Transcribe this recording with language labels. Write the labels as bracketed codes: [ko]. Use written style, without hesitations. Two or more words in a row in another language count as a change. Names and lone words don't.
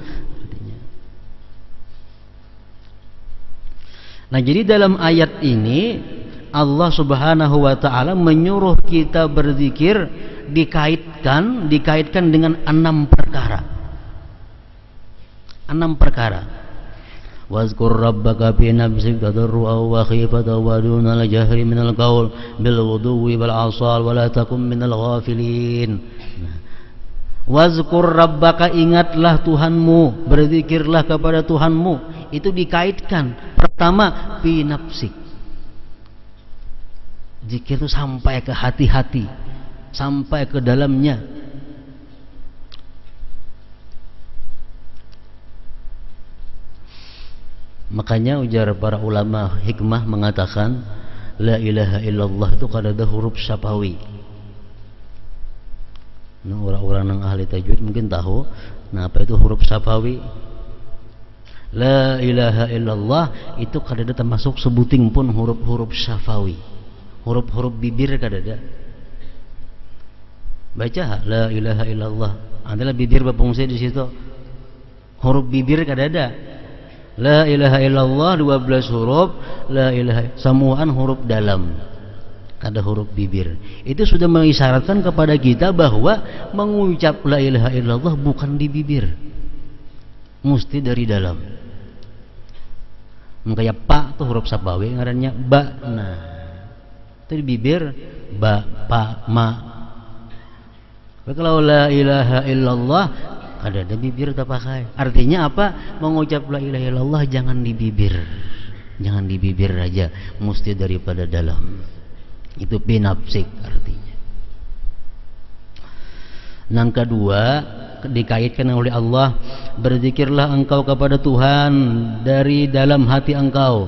[id] Nah, jadi dalam ayat ini Allah [ar] سبحانه وتعالى [id] menyuruh kita berzikir dikaitkan dengan 6 perkara. 6 perkara. [ar] واذكر ربك في نفسك تضرعا وخيفة ودون الجهر من القول بالغدو والآصال ولا تكن من الغافلين. واذكر ربك, [id] ingatlah Tuhanmu, berzikirlah kepada Tuhanmu. Itu dikaitkan. Pertama, [ar] في نفسك. [id] Zikir itu sampai ke hati-hati, sampai ke dalamnya. Makanya ujar para ulama hikmah mengatakan [ar] لا إله إلا الله [id] itu [bjn] kada ada [id] huruf syafawi. Nah, orang-orang yang ahli tajwid mungkin tahu. Nah, apa itu huruf syafawi? [ar] لا إله إلا الله [id] itu [bjn] kada ada [id] termasuk sebuting pun huruf-huruf syafawi. Huruf-huruf bibir kada ada. Baca [ar] لا إله إلا الله, [id] adalah bibir berfungsi di situ. Huruf bibir kada ada. [ar] لا إله إلا الله [id] 12 huruf, [ar] لا إله [id] semuaan huruf dalam, kada huruf bibir. Itu sudah mengisyaratkan kepada kita bahwa mengucap [ar] لا إله إلا الله [id] bukan di bibir, mesti dari dalam. [bjn] Kayak pa tuh huruf sabawi ngarannya ba. [id] Nah, itu di bibir ba, pa, ma. Tapi kalau [ar] لا إله إلا الله [id] kada ada bibir tak pakai. Artinya apa? Mengucap [ar] لا إله إلا الله [id] jangan di bibir. Jangan di bibir aja, mesti daripada dalam. Itu pinapsik artinya. Yang kedua, dikaitkan oleh Allah, berzikirlah engkau kepada Tuhan dari dalam hati engkau.